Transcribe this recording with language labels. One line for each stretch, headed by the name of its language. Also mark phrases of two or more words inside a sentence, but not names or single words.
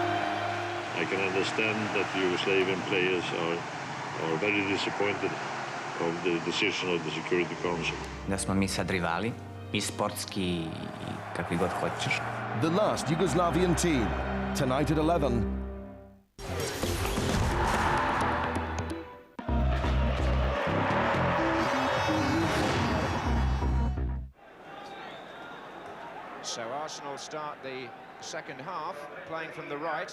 English: I can understand that Yugoslavian players are very disappointed of the decision of the Security Council.
Serbian: Da smo mi sad rivali, i sportski, i kakvi god hoćeš.
English: The last Yugoslavian team, tonight at 11. So Arsenal start the second half, playing from the right.